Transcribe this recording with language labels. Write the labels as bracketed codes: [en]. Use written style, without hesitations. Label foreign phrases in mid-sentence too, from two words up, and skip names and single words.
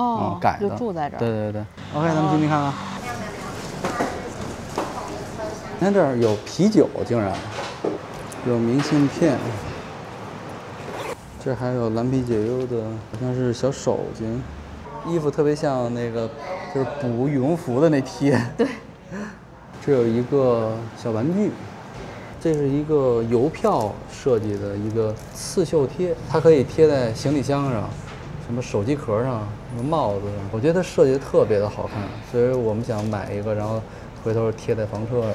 [zh] 就住在這兒。對。OK，咱們進去看看。你看这兒有啤酒，竟然有明信片，這還有藍皮解憂的，好像是小手巾，衣服特別像那個就是補羽絨服的那貼。對，這有一個小玩具，這是一個郵票設計的一個刺繡貼，它可以貼在行李箱上。什麼手機殼上，什麼帽子上，我覺得它設計的特別的好看，所以我們想買一個，然後回頭貼在房車上。